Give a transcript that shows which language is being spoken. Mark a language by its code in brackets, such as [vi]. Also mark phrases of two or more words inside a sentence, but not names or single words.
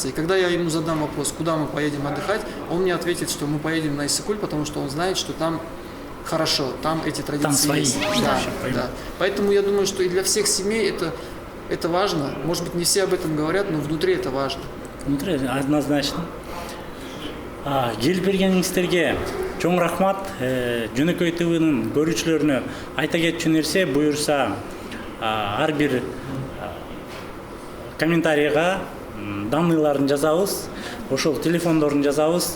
[ru] И когда я ему задам вопрос, куда мы поедем отдыхать, он мне ответит, что мы поедем на Иссык-Куль, потому что он знает, что там хорошо, там эти традиции там свои есть. Да. Поэтому я думаю, что и для всех семей это важно. Может быть, не все об этом говорят, но внутри это важно. Внутри однозначно. [ky] Келип бергениңиздерге чоң рахмат. Жөнөкөй ТВнын көрүүчүлөрүнө айта кетчү нерсе, буюрса ар бир комментарийга данныйларын жазабыз, ошол телефондорун жазабыз.